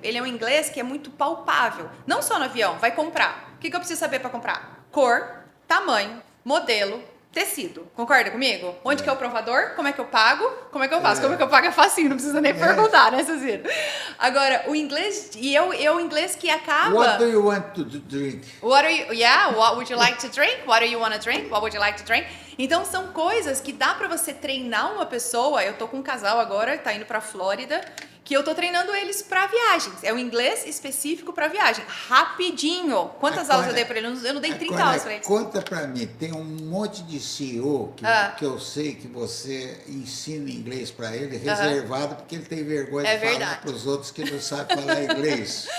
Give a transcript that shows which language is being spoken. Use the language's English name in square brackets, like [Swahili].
[Portuguese] Ele é um inglês que é muito palpável. Não só no avião, vai comprar. O que eu preciso saber para comprar? Cor, tamanho, modelo, tecido. Concorda comigo? Onde que é o provador? Como é que eu pago? Como é que eu faço? Como é que eu pago? É facinho, não precisa nem perguntar, né, Cecília? Agora, o inglês, é o inglês que acaba... [English] What do you want to drink? What would you like to drink? What do you want to drink? What would you like to drink? [Portuguese] Então, são coisas que dá pra você treinar uma pessoa. Eu tô com um casal agora, tá indo pra Flórida, que eu tô treinando eles pra viagens. É o inglês específico pra viagem. Rapidinho. Quantas aulas eu dei pra ele? Eu não dei 30 aulas pra ele. Conta pra mim, tem um monte de CEO que eu sei que você ensina inglês pra ele, reservado, porque ele tem vergonha de falar pros outros que não sabe falar inglês.